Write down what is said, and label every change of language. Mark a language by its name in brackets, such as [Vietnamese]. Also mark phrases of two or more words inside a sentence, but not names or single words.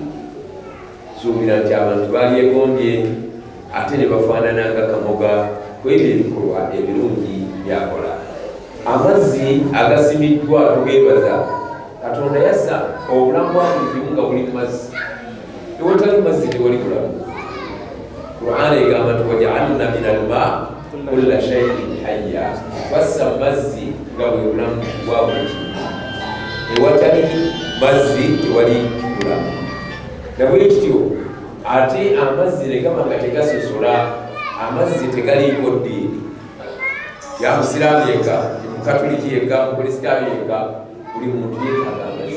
[Ganda] Nsuubira nti abantu balyegombye ate ne bafaanananga Kamoga ku ebyo ebikolwa ebirungi byakola. Amazzi agasimiddwa tugeebaza. Katonda yassa obulamu bwa buli kimu nga buli mazzi. Ewatali mazzi tewali bulamu. Qur'an egamba nti [Arabic] وجعلنا من الماء كل شيء حي. [Ganda] Bassa mazzi nga bwe bulamu bwa buli kimu. Ewatali mazzi tewali bulamu. Nabwe kityo ate amazzi ne gaba nga tegasosola, amazzi tegaliiko ddiini. Ya musiraamu yekka, mukatuliki yekka, mukulisitaayo yekka, buli muntu yeetaaga amazzi.